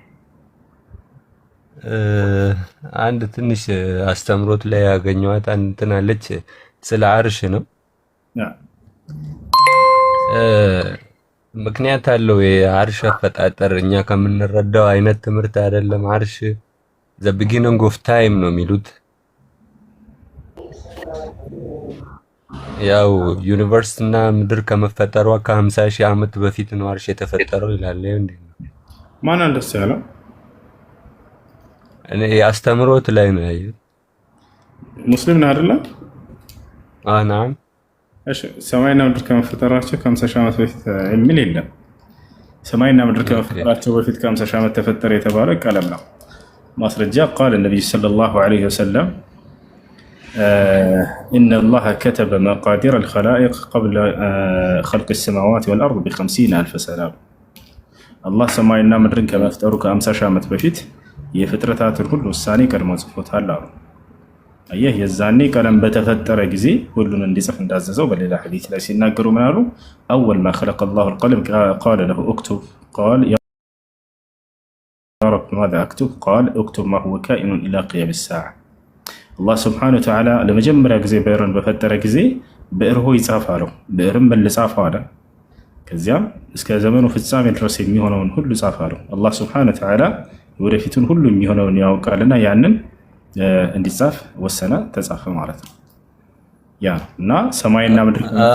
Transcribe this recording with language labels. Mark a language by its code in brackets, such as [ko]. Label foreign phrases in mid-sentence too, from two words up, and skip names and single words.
[am] አንድ ትንሽ አስተምሮት ላይ ያገኘኋት እንትን አለች ስለ አርሽ ነው። ምክንያት አለው የአርሽ አፈጣጠር እኛ ከምንረዳው አይነት ትምህርት አይደለም። አርሽ [en] the beginning of time [am] ነው የሚሉት። ያው ዩኒቨርስ እና ምድር ከመፈጠሯ ከ50 ሺህ ዓመት በፊት ነው አርሽ የተፈጠረው ይላል። እንዴ ማን እንደሱ ያለው? እኔ አስተምሮት ላይ ነው ያየሁት። ሙስሊም ነው አይደለ? ናም። እሺ ሰማይና ምድር ከመፈጠራቸው ከ50 ሺህ ዓመት በፊት የሚል የለም። ሰማይና ምድር ከመፈጠራቸው በፊት ከ50 ሺህ ዓመት ተፈጠረ የተባለው ቀለም ነው። ማስረጃ [ar] قال النبي صلى الله عليه وسلم إن الله كتب مقادير الخلائق قبل خلق السماوات والأرض ب50,000 سنة. الله سماينا [am] ምድርን ከመፍጠሩ ከ50 ሺህ ዓመት በፊት የፍጥረታትን ሁሉ ውሳኔ ቀድሞ ጽፎታል አሉ። አየህ የዛኔ ቀለም በተፈጠረ ጊዜ ሁሉን እንዲጽፍ እንዳዘዘው በሌላ ሐዲስ ላይ ሲናገሩ ምን አሉ? [ar] أول ما خلق الله القلم قال له اكتب قال يا رب ماذا أكتب؟ قال اكتب ما هو كائن إلى قيام الساعة. الله سبحانه وتعالى لما جمع [am] ጊዜ ብዕርን በፈጠረ ጊዜ ብዕር ሆይ ጻፍ አለው። ብዕርም መልስ ጻፍ አለ። ከዚያም እስከ ዘመኑ ፍጻሜ ድረስ የሚሆነውን ሁሉ ጻፍ አለው። አላህ [ar] سبحانه وتعالى [am] ወደፊቱን ሁሉ የሚሆነውን ያውቃልና ያንን እንዲጻፍ ወሰነ፣ ተጻፈ ማለት ነው። ያ እና ሰማይና ምድር